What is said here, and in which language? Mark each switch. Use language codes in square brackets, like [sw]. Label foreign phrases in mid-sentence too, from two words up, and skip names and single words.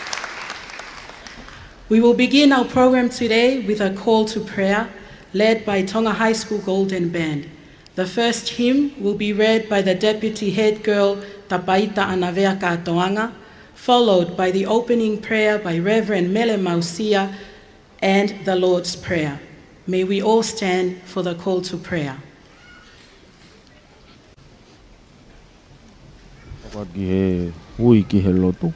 [en] We will begin our program today with a call to prayer led by Tonga High School Golden Band. The first hymn will be read by the Deputy Head Girl Tapaita Anavea Katoanga, followed by the opening prayer by Reverend Mele Mausia and the Lord's Prayer. May we all stand for the call to prayer. [to] Ki he hui ki he lotu.